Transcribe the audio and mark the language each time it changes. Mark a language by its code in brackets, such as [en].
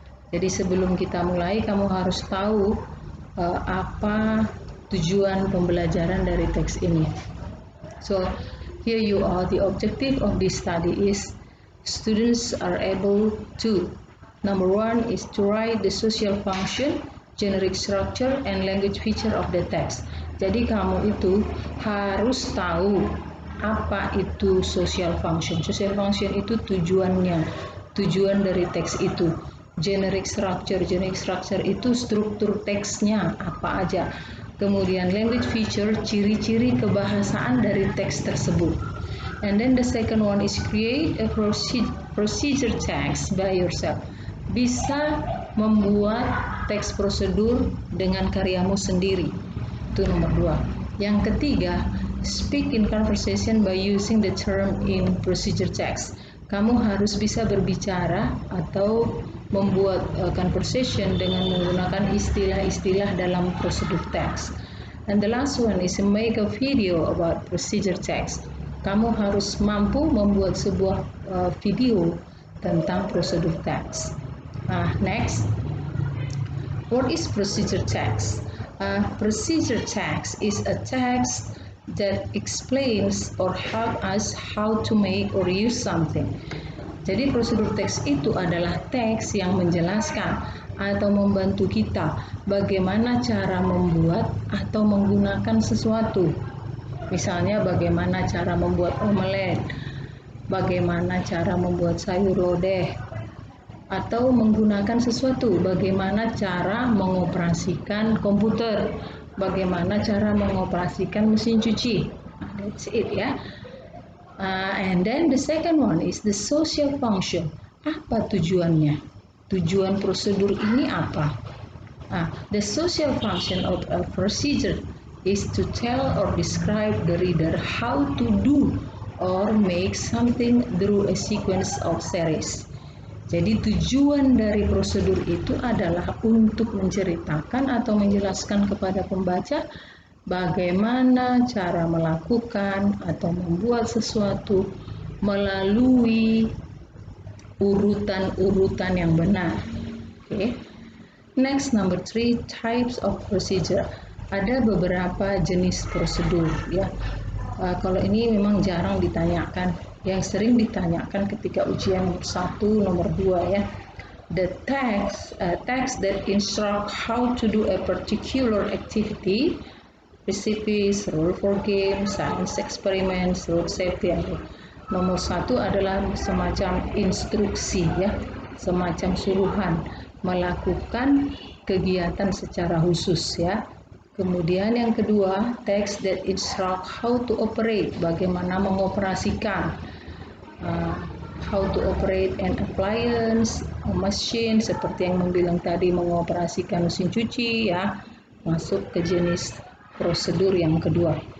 [id] Jadi sebelum kita mulai, kamu harus tahu apa tujuan pembelajaran dari teks ini. [en] So here you are. The objective of this study is students are able to, number one is to write the social function, generic structure, and language feature of the text. [id] Jadi kamu itu harus tahu apa itu social function. Social function itu tujuannya, tujuan dari teks itu. Generic structure itu struktur teksnya apa aja. Kemudian language feature, ciri-ciri kebahasaan dari teks tersebut. [en] And then the second one is create a procedure text by yourself. [id] Bisa membuat teks prosedur dengan karyamu sendiri. Itu nomor 2. Yang ketiga, [en] speak in conversation by using the term in procedure text. [id] Kamu harus bisa berbicara atau membuat conversation dengan menggunakan istilah-istilah dalam prosedur text. [en] And the last one is make a video about procedure text. [id] Kamu harus mampu membuat sebuah video tentang prosedur text. [en] Next, what is procedure text? Procedure text is a text that explains or help us how to make or use something. [id] Jadi prosedur teks itu adalah teks yang menjelaskan atau membantu kita bagaimana cara membuat atau menggunakan sesuatu. Misalnya bagaimana cara membuat omelet, bagaimana cara membuat sayur lodeh, atau menggunakan sesuatu, bagaimana cara mengoperasikan komputer, bagaimana cara mengoperasikan mesin cuci. [en] That's it ya. And then the second one is the social function. [id] Apa tujuannya? Tujuan prosedur ini apa? [en] The social function of a procedure is to tell or describe the reader how to do or make something through a sequence of series. [id] Jadi tujuan dari prosedur itu adalah untuk menceritakan atau menjelaskan kepada pembaca bagaimana cara melakukan atau membuat sesuatu melalui urutan-urutan yang benar. Okay. [en] Next, number 3, types of procedure. [id] Ada beberapa jenis prosedur ya. Kalau ini memang jarang ditanyakan. Yang sering ditanyakan ketika ujian nomor 1, nomor 2 ya. [en] The text that instruct how to do a particular activity, recipes, rule for game, science experiments, road safety. [id] Nomor 1 adalah semacam instruksi ya, semacam suruhan melakukan kegiatan secara khusus ya. Kemudian yang kedua, [en] text that instruct how to operate, [id] bagaimana mengoperasikan, [en] how to operate an appliance, a machine, [id] seperti yang membilang tadi mengoperasikan mesin cuci ya, masuk ke jenis prosedur yang kedua.